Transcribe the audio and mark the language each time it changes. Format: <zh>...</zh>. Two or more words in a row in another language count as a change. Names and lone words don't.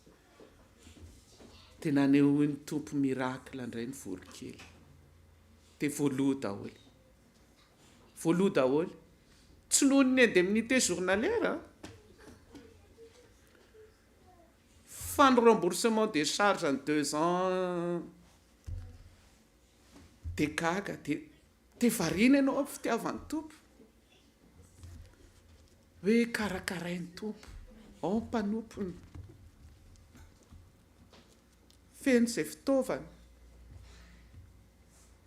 <mg>Dia naneho ny tompo miracle indray ny volo kely. Dia voaloha daholo. Voaloha daholo. Tsy noho ny</mg> <fr>indemnité journalière</fr> <mg>fa ny</mg> <fr>remboursement des charges en 2 ans</fr> <mg>dia gaga dia variana ianao amin'ny fitiavan'ny tompo. Hoe karakarain'ny tompo, ao mpanompony. Feno izay fitaovana.</mg>